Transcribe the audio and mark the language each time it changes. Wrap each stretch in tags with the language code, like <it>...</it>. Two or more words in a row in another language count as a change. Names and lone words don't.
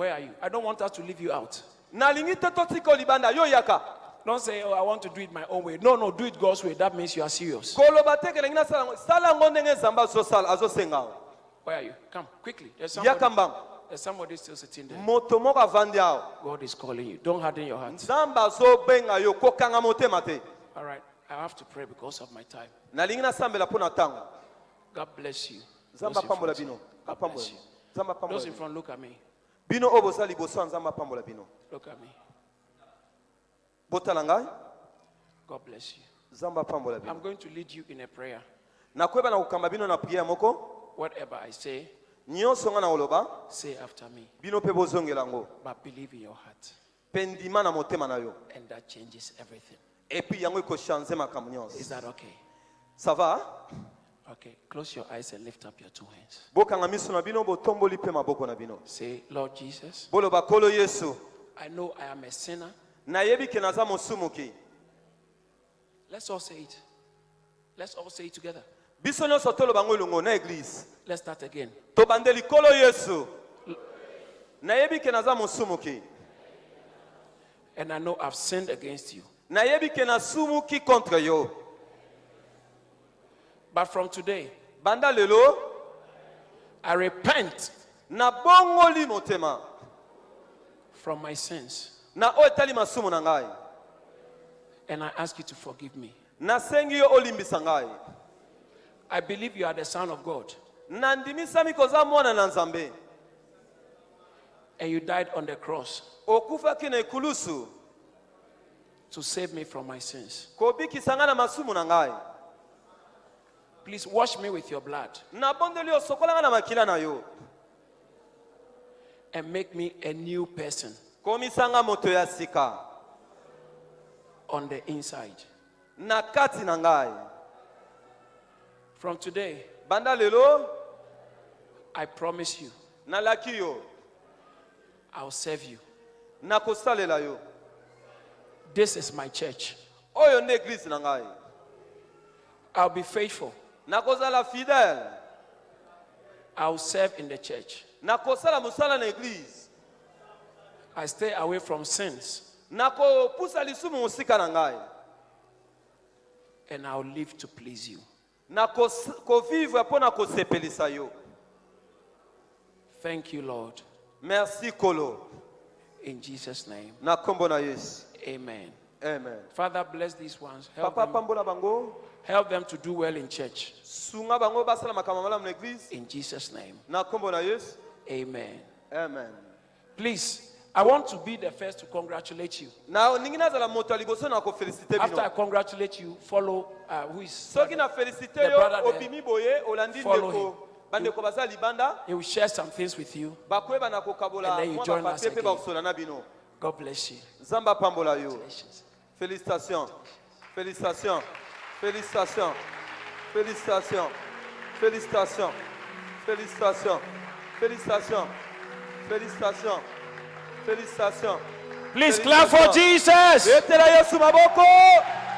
<en>I don't want us to leave you out.</en> <ln>Nalingi te totika libanda yo yaka.</ln> <en>Don't say, oh, I want to do it my own way. No, do it God's way. That means you are serious.</en> <ln>koloba te ke lengina sala yango ndenge nzambe azosenga awa.</ln> <en>Where are you? Come, quickly. There's</en> <ln>Yaka</ln> <en>somebody,</en> <ln>mbangu.</ln> <en>there's somebody still sitting there.</en> <ln>Moto moko avandi awa.</ln> <en>God is calling you. Don't harden your heart.</en> <ln>Nzambe azobenga yo kokanga motema te.</ln> <en>All right. I have to pray because of my time.</en> <ln>Nalingi nasambela mpo na ntango.</ln> <en>God bless you.</en> <ln>Nzambe</ln> <en>Those in</en> <ln>apambola</ln> <en>front,</en> <ln>bino.</ln> <en>God</en> <ln>Apambola.</ln> <en>bless you.</en> <ln>Nzambe apambola</ln> <en>Those in</en> <ln>bino.</ln> <en>front, look at me.</en> <ln>Bino oyo boza liboso ya Nzambe apambola bino.</ln> <en>Look at me.</en> <ln>Botala ngai.</ln> <en>God bless you.</en> <ln>Nzambe apambola bino.</ln> <en>I'm going to lead you in a prayer.</en> <ln>Nakoyeba na kokamba bino na priere moko.</ln> <en>Whatever I say,</en> <ln>Nyonso nga na oloba.</ln> <en>say after me.</en> <ln>Bino mpe bozongela ngo.</ln> <en>But believe in your heart.</en> <ln>Mpe ndima na motema na yo.</ln> <en>And that changes everything.</en> <fr>Et puis</fr> <ln>yango ekochange makambo</ln> <en>Is</en> <ln>nyonso.</ln> <en>that okay?</en> <fr>Ça va?</fr> <en>Okay. Close your eyes and lift up your two hands.</en> <ln>Bokanga miso na bino botomboli mpe maboko na bino.</ln> <en>Say, Lord Jesus,</en> <ln>Boloba kolo Yesu.</ln> <en>I know I am a sinner.</en> <ln>Nayebi ke naza mosumuki.</ln> <en>Let's all say it. Let's all say it together.</en> <ln>Biso nyonso toloba ngo elongo na église.</ln> <en>Let's start again.</en> <ln>Tobandeli kolo Yesu. Nayebi ke naza mosumuki.</ln> <en>And I know I've sinned against you.</en> <ln>Nayebi ke nasumuki contre yo.</ln> <en>But from today,</en> <ln>Banda lelo</ln> <en>I repent</en> <ln>na bongoli motema</ln> <en>from my sins.</en> <ln>na oyo etali masumu na ngai.</ln> <en>And I ask you to forgive me.</en> <ln>Nasengi yo olimbisa ngai.</ln> <en>I believe you are the Son of God.</en> <ln>Nandimisami koza mwana na Nzambe.</ln> <en>And you died on the cross</en> <ln>Okufaki na ekulusu</ln> <en>to save me from my sins.</en> <ln>kobikisa ngai na masumu na ngai.</ln> <en>Please wash me with your blood</en> <ln>Nabondeli yo sokola ngai na makila na yo.</ln> <en>and make me a new person</en> <ln>Komisa ngai moto ya sika</ln> <en>on the inside.</en> <ln>na kati na ngai.</ln> <en>From today,</en> <ln>Banda lelo</ln> <en>I promise you,</en> <ln>nalaki yo</ln> <en>I'll serve you.</en> <ln>nakosalela yo.</ln> <en>This is my church.</en> <ln>Oyo nde église na ngai.</ln> <en>I'll be faithful.</en> <ln>Nakozala fidèle.</ln> <en>I'll serve in the church.</en> <ln>Nakosala musala na église.</ln> <en>I stay away from sins</en> <ln>Nakopusa lisumu musika na ngai.</ln> <en>and I'll live to please you.</en> <ln>Nakovivre mpo na kosepelisa yo.</ln> <en>Thank you, Lord.</en> <ln>Merci kolo.</ln> <en>In Jesus' name,</en> <ln>Na kombo na Yesu.</ln> <en>amen.</en> <ln>Amen.</ln> <en>Father, bless these ones. Help</en> <ln>Papa</ln> <en>them,</en> <ln>pambola bango.</ln> <en>help them to do well in church.</en> <ln>Sunga bango basala makambo malamu na église.</ln> <en>In Jesus' name,</en> <ln>Na kombo na Yesu.</ln> <en>amen.</en> <ln>Amen.</ln> <en>Please, I want to be the first to congratulate you.</en> <ln>Na ningi nazala moto liboso na ko féliciter</ln> <en>After I</en> <ln>bino.</ln> <en>congratulate you, follow who is.</en> <ln>Soki na féliciter</ln> <en>The</en> <ln>yo</ln> <en>brother there.</en> <ln>obimi boye olandi</ln> <en>Follow</en> <ln>ndeko. Bandeko baza libanda.</ln> <en>He will share some things with you.</en> <ln>Bakoyeba na kokabola</ln> <en>And then you</en> <ln>mwa</ln> <en>join us</en> <ln>bapapie mpe</ln> <en>again.</en> <ln>bakosola na bino.</ln> <en>God bless you.</en> <ln>Nzambe apambola yo.</ln> <en>Congratulations.</en> <fr>Félicitations. Félicitations. Félicitations. Félicitations. Félicitations. Félicitations. Félicitations. Félicitations. Félicitations.</fr> <en>Please clap for Jesus.</en> <ln>Betela Yesu maboko.</ln>